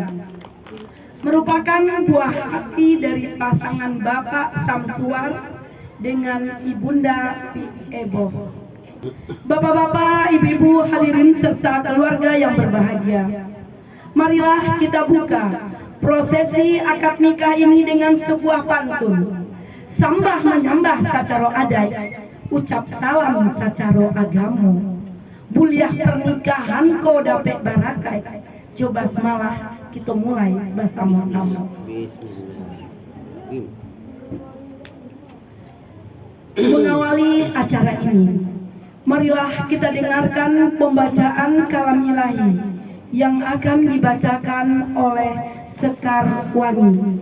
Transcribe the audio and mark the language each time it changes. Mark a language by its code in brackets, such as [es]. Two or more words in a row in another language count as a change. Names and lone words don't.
[id] Merupakan buah hati dari pasangan Bapak Samsuar dengan Ibunda Ebo. Bapak-bapak, ibu-ibu hadirin serta keluarga yang berbahagia, marilah kita buka prosesi akad nikah ini dengan sebuah pantun. [min] Sambah menyambah sacara adat, ucap salam sacara agamu. Buliah pernikahan ko dapet barakai, coba semalah kita mulai bersama-sama. [id] Mengawali acara ini, marilah kita dengarkan pembacaan kalam ilahi yang akan dibacakan oleh Sekar Wani.